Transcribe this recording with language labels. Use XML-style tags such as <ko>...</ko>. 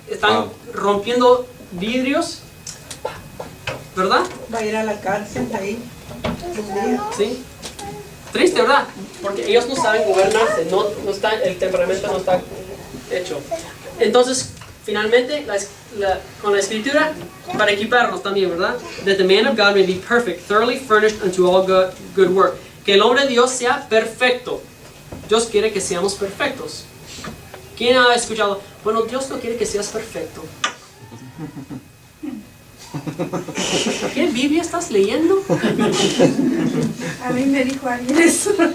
<es>Están rompiendo vidrios, ¿verdad? Va a ir a la cárcel ahí. Sí. Triste, ¿verdad? Porque ellos no saben gobernarse, el temperamento no está hecho. Entonces, finalmente, con la escritura, para equiparnos también, ¿verdad?</es> <en>That the man of God may be perfect, thoroughly furnished unto all good work.</en> <es>Que el hombre de Dios sea perfecto. Dios quiere que seamos perfectos. ¿Quién ha escuchado? Bueno, Dios no quiere que seas perfecto. ¿Qué Biblia estás leyendo? A mí me dijo alguien eso.</es>